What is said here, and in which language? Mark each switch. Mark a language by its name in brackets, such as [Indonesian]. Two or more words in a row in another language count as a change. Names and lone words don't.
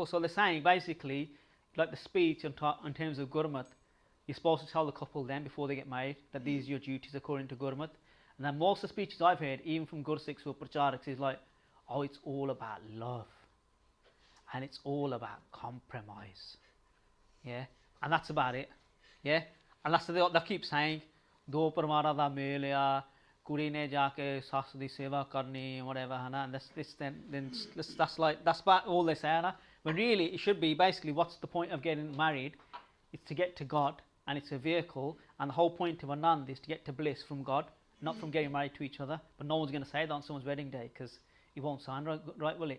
[English] So they're saying basically, like the speech in terms of Gurmat, you're supposed to tell the couple then before they get married that these are your duties according to Gurmat. And then most of the speeches I've heard, even from Gursikhs or Pracharaks, is like, oh, it's all about love and it's all about compromise, yeah, and that's about it, yeah. And that's what they keep saying, [Punjabi] ਦੋ ਪਰਮਾਰਾ ਦਾ ਮੇਲਿਆ, ਕੁੜੀ ਨੇ ਜਾਕੇ ਸੱਸ ਦੀ ਸੇਵਾ ਕਰਨੀ, [English] whatever, and that's about all they say. When really it should be basically, what's the point of getting married? It's to get to God, and it's a vehicle, and the whole point of Anand is to get to bliss from God, not from getting married to each other. But no one's going to say that on someone's wedding day, because it won't sound right, will it?